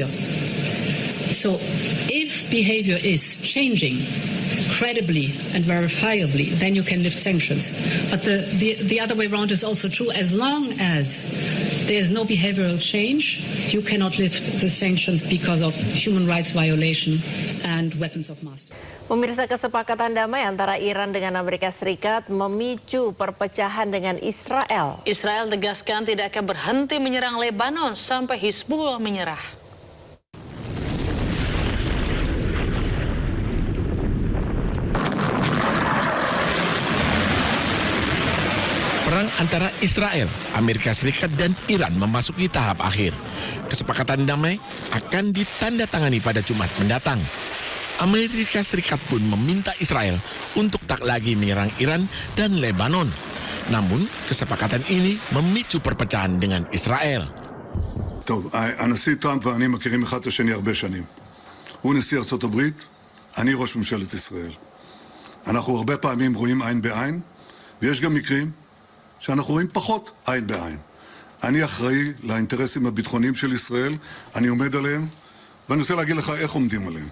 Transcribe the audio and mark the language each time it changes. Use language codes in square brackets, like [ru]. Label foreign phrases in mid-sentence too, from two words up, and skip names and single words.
[en] So if behavior is changing credibly and verifiably, then you can lift sanctions. But the other way around is also true. As long as there is no behavioral change, you cannot lift the sanctions because of human rights violation and weapons of mass. [id] Pemirsa, kesepakatan damai antara Iran dengan Amerika Serikat memicu perpecahan dengan Israel. Israel tegaskan tidak akan berhenti menyerang Lebanon sampai Hizbullah menyerah. Perang antara Israel, Amerika Serikat, dan Iran memasuki tahap akhir. Kesepakatan damai akan ditandatangani pada Jumat mendatang. Amerika Serikat pun meminta Israel untuk tak lagi menyerang Iran dan Lebanon. Namun, kesepakatan ini memicu perpecahan dengan Israel. [he] טוב, הנשיא טראמפ ואני מכירים אחד את השני הרבה שנים. הוא נשיא ארצות הברית, אני ראש ממשלת ישראל. אנחנו הרבה פעמים רואים עין בעין, ויש גם מקרים שאנחנו רואים פחות עין בעין. אני אחראי לאינטרסים הביטחוניים של ישראל, אני עומד עליהם, ואני רוצה להגיד לך איך עומדים עליהם.